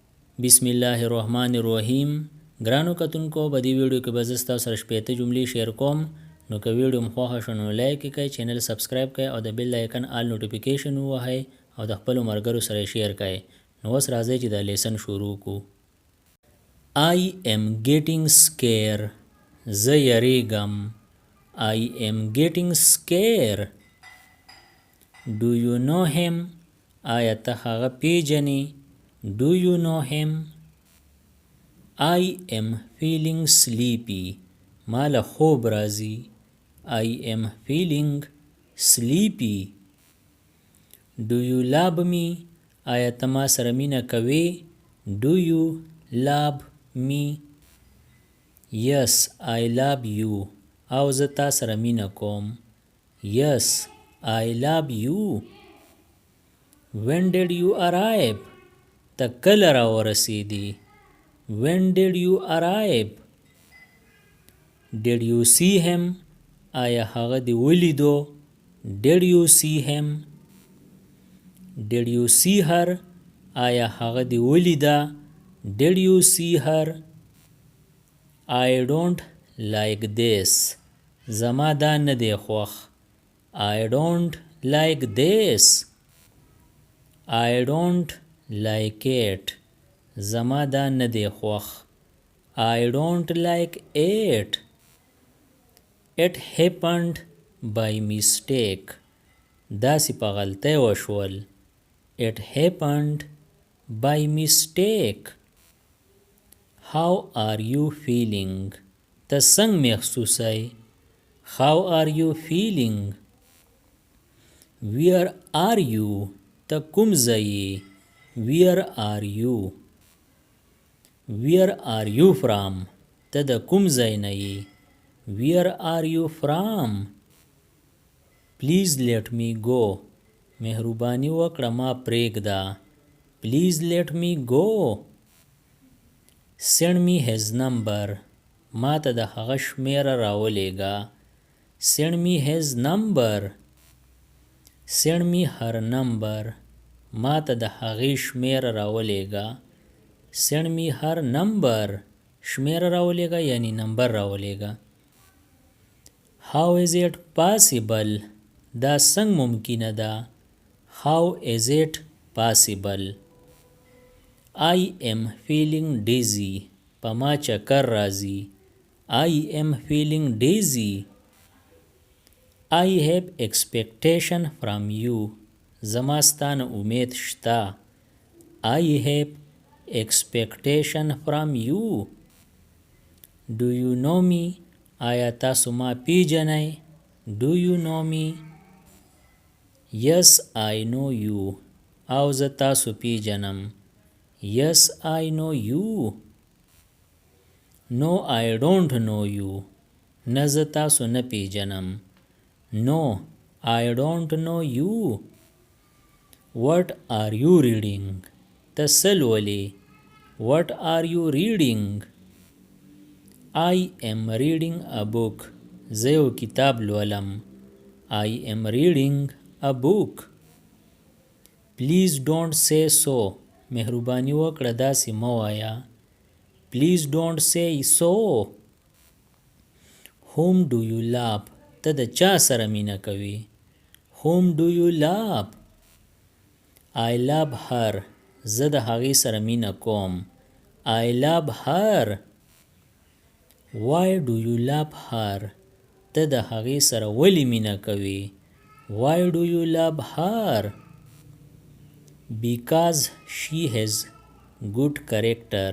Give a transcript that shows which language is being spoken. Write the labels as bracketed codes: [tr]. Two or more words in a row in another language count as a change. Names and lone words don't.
[ar] بسم الله الرحمن الرحیم. [ps] ګرانو کتونکو په دې ویډیو کې به زه ستاسو سره شپږ جملې شیر کوم. نو که ویډیو مو خوښه شوه نو لایک کړئ، [en] channel subscribe [ps] کړئ او د [en] bell icon all notification [ps] ووهئ او د خپلو ملګرو سره شیر کړئ. نو اوس راځئ چې دا لیسن شروع کړو. [en] I am getting scared. [ps] زه یریږم. [en] I am getting scared. Do you know him? [ps] آیا ته هغه پیژنې؟ [en] Do you know him? I am feeling sleepy. [ps] ما له خوب راځي. [en] I am feeling sleepy. Do you love me? [ps] آیا ته ما سره مینه کوې؟ [en] Do you love me? Yes, I love you. [ps] او زه تا سره مینه کوم. [en] Yes, I love you. When did you arrive? [ps] ته کله راورسېدې؟ [en] When did you arrive? Did you see him? [ps] آیا هغه دې ولیدو؟ [en] Did you see him? Did you see her? [ps] آیا هغه دې ولیده؟ [en] Did you see her? I don't like this. [ps] زما دا نه دی خوښ. [en] I don't like this. I don't like it. [ps] زما دا نه دی خوښ. [en] I don't like it. It happened by mistake. [ps] داسې په غلطۍ وشول. [en] It happened by mistake. How are you feeling? [ps] ته څنګه محسوسای؟ [en] How are you feeling? Where are you? [ps] ته کوم ځای یې؟ [en] Where are you? Where are you from? [ps] ته د کوم ځای نه یې؟ [en] Where are you from? Please let me go. [ps] مهرباني وکړه ما پرېږده. [en] Please let me go. Send me his number. [ps] ما ته د هغه شمیره راولېږه. [en] Send me his number. Send me her number. [ps] ما ته د هغې شمیره راولېږه. [en] Send me her number. [ps] شمیره راولېږه یعنی نمبر راولېږه. [en] How is it possible? [ps] دا څنګه ممکنه ده؟ [en] How is it possible? I am feeling dizzy. [ps] په ما چکر راځي. [en] I am feeling dizzy. I have expectation from you. [ps] زما ستانه امید شته. [en] I have expectation from you. Do you know me? [ps] آیا تاسو ما پیژنئ؟ [en] Do you know me? Yes, I know you. [ps] او زه تاسو پیژنم. [en] Yes, I know you. No, I don't know you. [ps] نه زه تاسو نه پیژنم. [en] No, I don't know you. What are you reading? [ps] ته څه لولې؟ [en] What are you reading? I am reading a book. [ps] زه یو کتاب لولم. [en] I am reading a book. Please don't say so. [ps] مهرباني وکړه داسې مه وایه. [en] Please don't say so. Whom do you love? [ps] ته د چا سره مینه کوې؟ [en] Whom do you love? I love her. [ps] زه د هغې سره مینه کوم. [en] I love her. Why do you love her? [ps] ته د هغې سره ولې مینه کوې؟ [en] Why do you love her? Because she has good character.